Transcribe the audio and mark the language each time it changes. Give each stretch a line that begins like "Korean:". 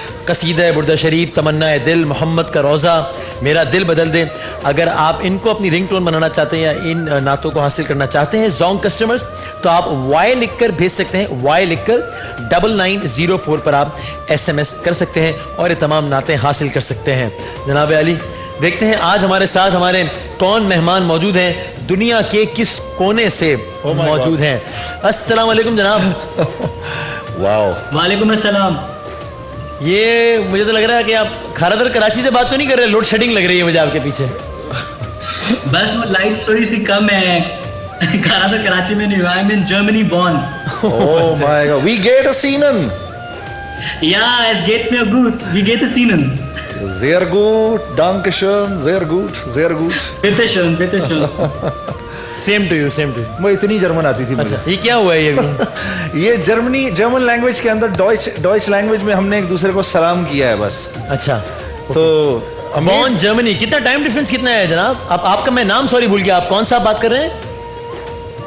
Urdu: قصیدہ بردہ شریف، تمنا دل، محمد کا روزہ، میرا دل بدل دے، اگر آپ ان کو اپنی رنگ ٹون بنانا چاہتے ہیں یا ان نعتوں کو حاصل کرنا چاہتے ہیں زونگ کسٹمرز، تو آپ وائی لکھ کر بھیج سکتے ہیں، وائی لکھ کر 9904 پر آپ SMS کر سکتے ہیں اور یہ تمام نعتیں حاصل کر سکتے ہیں۔ جناب علی، دیکھتے ہیں آج ہمارے ساتھ ہمارے کون مہمان موجود ہیں، دنیا کے کس کونے سے موجود ہیں۔ السلام علیکم جناب۔ واو، وعلیکم السلام۔ یہ مجھے تو لگ رہا ہے کہ آپ کھارا در کراچی سے بات تو نہیں کر رہے، لوڈ شیڈنگ لگ رہی ہے مجھے آپ کے پیچھے۔ بس وہ لائٹ تھوڑی سی کم ہے، کھارا در کراچی میں نہیں ہوا،
English: I'm in Germany born. Oh my God,
German: wie geht es Ihnen? Ja, es geht mir gut. Wie geht es Ihnen? Sehr gut, danke schön, sehr gut, sehr gut. Bitte schön, bitte schön.
English: Same to you, same to you.
Urdu: وہ اتنی German آتی تھی مجھے۔ یہ کیا ہوا ہے یہ؟ یہ جرمن لینگویج کے اندر ڈوائچ لینگویج میں ہم نے ایک دوسرے کو سلام کیا ہے بس۔ اچھا، تو بون جرمنی، کتنا ٹائم ڈفرنس کتنا ہے جناب؟ آپ کا میں نام سوری بھول گیا، آپ کون سا بات کر رہے ہیں؟